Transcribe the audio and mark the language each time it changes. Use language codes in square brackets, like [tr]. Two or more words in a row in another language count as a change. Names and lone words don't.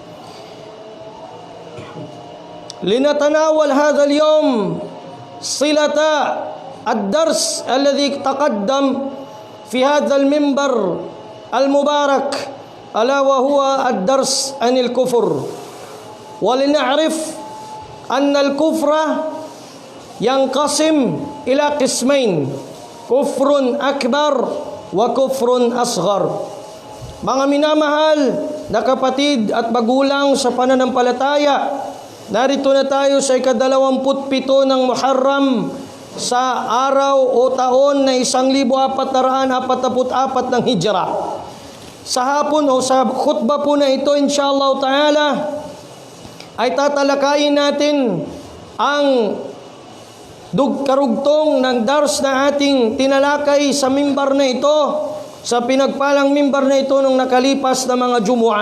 [ar] لنتناول هذا اليوم صلة الدرس الذي تقدم في هذا المنبر المبارك ألا وهو الدرس عن الكفر. ولنعرف أن الكفر ينقسم إلى قسمين كفر أكبر وكفر أصغر. [tl] Mga minamahal na kapatid at magulang sa pananampalataya, narito na tayo sa ika-27 ng Muharram sa araw o taon na 1444 ng Hijra. Sa hapon o sa khutbah po na ito, [ar] إن شاء الله تعالى, [tl] ay tatalakayin natin ang karugtong ng dars na ating tinalakay sa mimbar na ito sa pinagpalang mimbar na ito nung nakalipas na mga Jumu'ah.